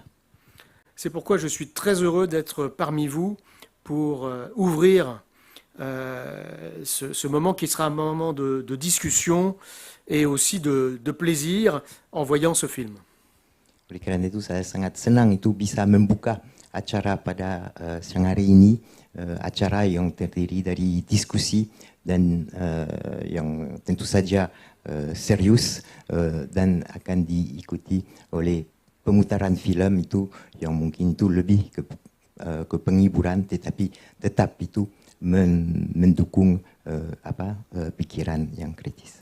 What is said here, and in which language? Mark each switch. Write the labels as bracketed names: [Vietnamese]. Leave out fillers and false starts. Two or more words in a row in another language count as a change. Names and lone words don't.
[French] C'est pourquoi je suis très heureux d'être parmi vous pour ouvrir ce moment qui sera un moment de discussion et aussi de plaisir en voyant ce film. [Indonesian] Oleh kerana itu saya sangat senang itu bisa membuka acara pada siang hari ini, acara yang terdiri dari diskusi dan yang tentu saja serius dan akan diikuti oleh pemutaran film itu yang mungkin itu lebih ke penghiburan, tetapi tetap itu mendukung pikiran yang kritis.